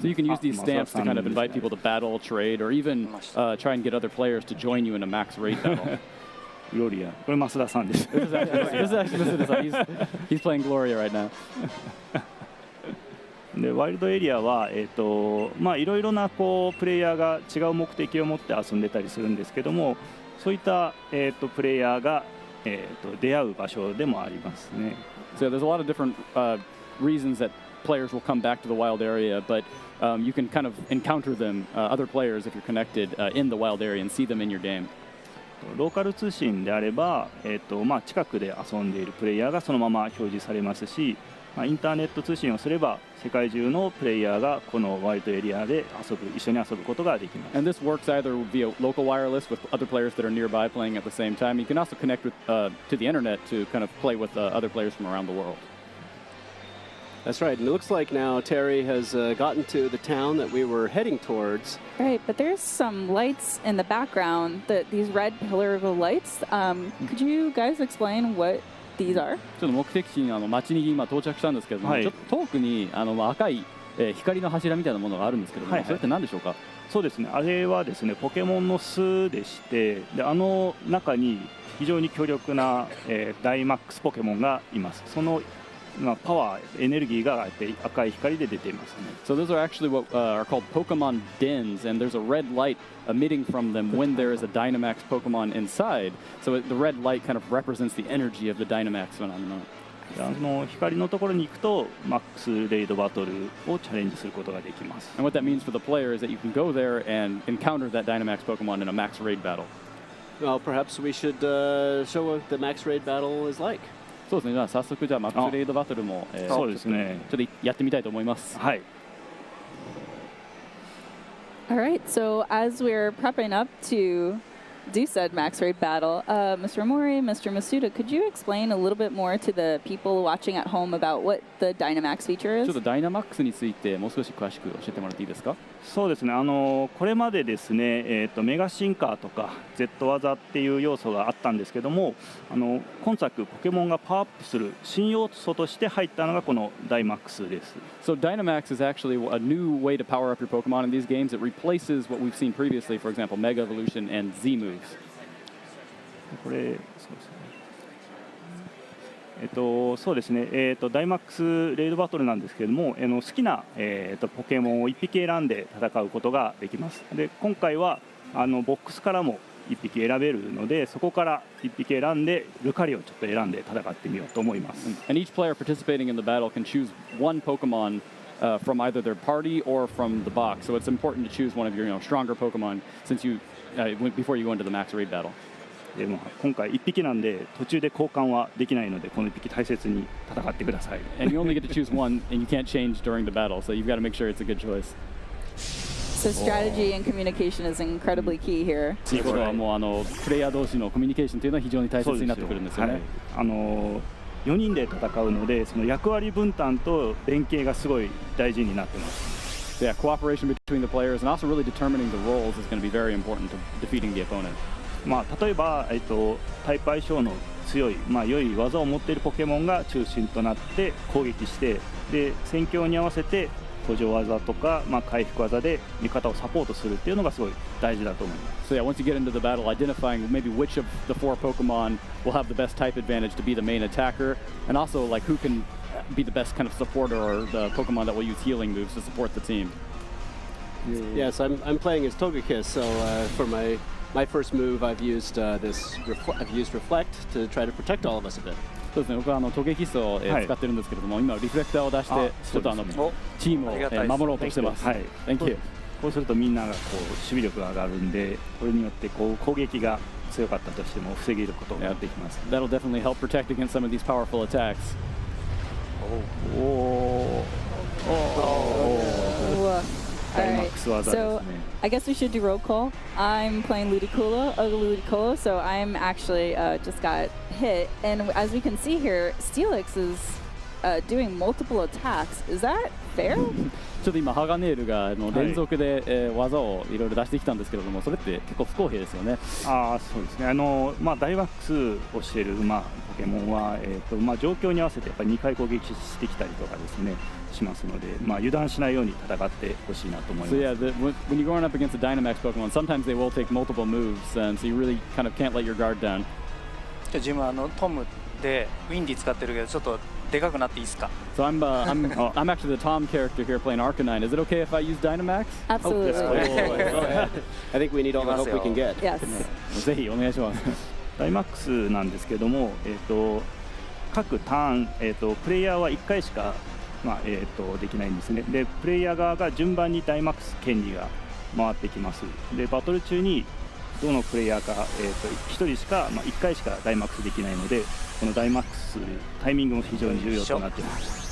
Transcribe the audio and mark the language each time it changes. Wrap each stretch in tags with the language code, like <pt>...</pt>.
<en>So you can use these stamps to kind of invite people to battle, trade, or even try and get other players to join you in a max raid battle.</en> <ja>グロリア、これ増田さんです。</ja> <en>This is actually Masuda-san. He's playing Gloria right now.</en> <ja>でワイルドエリアはいろいろなプレイヤーが違う目的を持って遊んでたりするんですけども、そういった、プレイヤーが、出会う場所でもありますね。</ja> <en>So there's a lot of different reasons that players will come back to the wild area, but you can kind of encounter them, other players, if you're connected in the wild area and see them in your game.</en> <ja>ローカル通信であれば、近くで遊んでいるプレイヤーがそのまま表示されますし、インターネット通信をすれば世界中のプレイヤーがこのワイルドエリアで一緒に遊ぶことができます。</ja> <en>And this works either via local wireless with other players that are nearby playing at the same time. You can also connect with, to the internet to kind of play with other players from around the world. That's right. And it looks like now Terry has gotten to the town that we were heading towards. Right, but there's some lights in the background, these red pillar of lights. Could you guys explain what these are?</en> <ja>ちょっと目的地に町に今到着したんですけども、ちょっと遠くに赤い光の柱みたいなものがあるんですけども、それって何でしょうか。そうですね。あれはですね、ポケモンの巣でして、で中に非常に強力な、ダイマックスポケモンがいます。そのパワー、エネルギーが赤い光で出ていますね。</ja> <en>So those are actually what are called Pokemon dens, and there's a red light emitting from them when there is a Dynamax Pokemon inside. So the red light kind of represents the energy of the Dynamax phenomenon.</en> <ja>光のところに行くとマックスレイドバトルをチャレンジすることができます。</ja> <en>And what that means for the player is that you can go there and encounter that Dynamax Pokemon in a max raid battle. Well, perhaps we should show what the max raid battle is like.</en> <ja>そうですね。じゃあ早速じゃあマックスレイドバトルもそうですね。ちょっとやってみたいと思います。はい。</ja> <en>All right, so as we're prepping up to do said max raid battle, Mr. Mori, Mr. Masuda, could you explain a little bit more to the people watching at home about what the Dynamax feature is?</en> <ja>ちょっとダイナマックスについてもう少し詳しく教えてもらっていいですか。そうですね。これまでですね、メガシンカーとか Z 技っていう要素があったんですけども、今作ポケモンがパワーアップする新要素として入ったのがこのダイマックスです。</ja> <en>So Dynamax is actually a new way to power up your Pokemon in these games. It replaces what we've seen previously, for example, Mega Evolution and Z moves.</en> <ja>これそうですね。そうですね。ダイマックスレイドバトルなんですけれども、好きなポケモンを1匹選んで戦うことができます。で、今回はボックスからも1匹選べるので、そこから1匹選んでルカリをちょっと選んで戦ってみようと思います。</ja> <en>And each player participating in the battle can choose one Pokemon from either their party or from the box. So it's important to choose one of your stronger Pokemon since you before you go into the max raid battle.</en> <ja>で今回1匹なんで途中で交換はできないのでこの1匹大切に戦ってください。</ja> <en>And you only get to choose one, and you can't change during the battle, so you've got to make sure it's a good choice. So strategy and communication is incredibly key here.</en> <ja>ということはもうプレイヤー同士のコミュニケーションというのは非常に大切になってくるんですよね。 4人で戦うので、その役割分担と連携がすごい大事になってます。</ja> <en>Yeah, cooperation between the players and also really determining the roles is going to be very important to defeating the opponent.</en> <ja>例えば、タイプ相性の強い、良い技を持っているポケモンが中心となって攻撃して、で戦況に合わせて補助技とか、回復技で味方をサポートするっていうのがすごい大事だと思います。</ja> <en>So yeah, once you get into the battle, identifying maybe which of the 4 Pokemon will have the best type advantage to be the main attacker, and also like who can be the best kind of supporter or the Pokemon that will use healing moves to support the team. Yes, I'm playing as Togekiss, so for my first move, I've used Reflect to try to protect all of us a bit.</en> <ja>そうですね、僕はトゲキスを、はい使ってるんですけれども、今リフレクターを出してちょっとそうですねチームを、守ろうとしてます。はい、</ja> <en>Thank you.</en> <ja>こうするとみんながこう守備力が上がるんで、これによってこう攻撃が強かったとしても防げることができます。</ja> <en>That'll definitely help protect against some of these powerful attacks. Woof. All right.</en> <ja>クス技です</ja> <en>So</en> <ja>ね。</ja> <en>I guess we should do roll call. I'm playing Ludicolo, so I'm actually just got hit. And as we can see here, Steelix is doing multiple attacks. Is that fair?</en> <ja>ちょっと今ハガネールが連続で、技をいろいろ出してきたんですけれども、それって結構不公平ですよね。そうですね。ダイマックスをしている、ポケモンは、状況に合わせてやっぱり2回攻撃してきたりとかですねしますので、油断しないように戦ってほしいなと思います。</ja> <en>So yeah, when you're going up against a Dynamax Pokemon, sometimes they will take multiple moves, and so you really kind of can't let your guard down.</en> <ja>自分トムでウィンディ使ってるけどちょっとでかくなっていいですか？</ja> <en>So I'm actually the Tom character here playing Arcanine. Is it okay if I use Dynamax? Absolutely. Go ahead. I think we need all the help we can get. Yes.</en> <ja>ぜひお願いします。ダイマックスなんですけども、各ターン、プレイヤーは1回しか、できないんですね。でプレイヤー側が順番にダイマックス権利が回ってきます。でバトル中にどのプレイヤーか、1人しか、1回しかダイマックスできないので、このダイマックスタイミングも非常に重要となっています。</ja>